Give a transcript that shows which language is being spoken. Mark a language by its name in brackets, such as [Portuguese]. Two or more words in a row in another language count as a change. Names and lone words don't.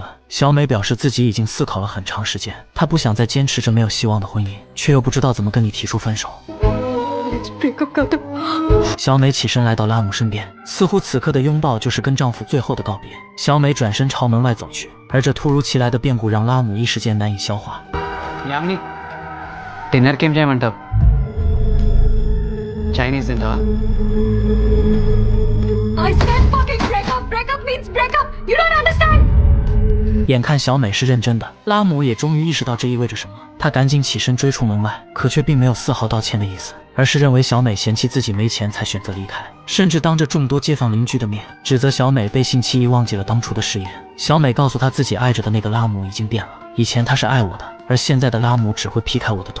[Chinese] 小美表示自己已经思考了很长时间，她不想再坚持着没有希望的婚姻，却又不知道怎么跟你提出分手。小美起身来到拉姆身边，似乎此刻的拥抱就是跟丈夫最后的告别。小美转身朝门外走去，而这突如其来的变故让拉姆一时间难以消化。 [Telugu] యామిని డిన్నర్కి ఏం చేయమంటావు? చైనీస్ తింటావా? [English] I said fucking break up. Break up means break up. You don't understand. [Chinese] 眼看小美是认真的，拉姆也终于意识到这意味着什么。他赶紧起身追出门外，可却并没有丝毫道歉的意思，而是认为小美嫌弃自己没钱才选择离开，甚至当着众多街坊邻居的面指责小美背信弃义，忘记了当初的誓言。小美告诉他自己爱着的那个拉姆已经变了，以前他是爱我的，而现在的拉姆只会劈开我的腿。